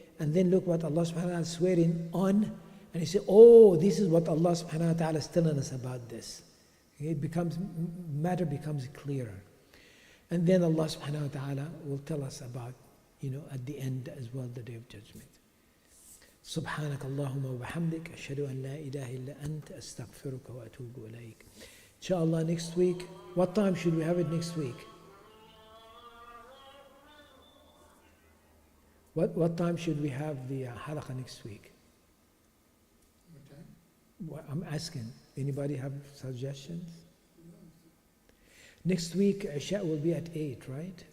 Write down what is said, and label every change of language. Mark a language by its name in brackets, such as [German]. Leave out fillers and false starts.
[English] And then look what Allah subhanahu wa ta'ala is swearing on, and you say, oh, this is what Allah subhanahu wa ta'ala is telling us about this. Okay? It becomes, matter becomes clearer. And then Allah subhanahu wa ta'ala will tell us about, at the end as well, the Day of Judgment. [Arabic] سبحانك اللهم وبحمدك أشهد أن لا إله إلا أنت أستغفرك وأتوب إليك. [English] Inshallah, next week. What time should we have it next week? What time should we have the halaqah next week? What time? Well, I'm asking. Anybody have suggestions? Next week, Isha will be at 8, right?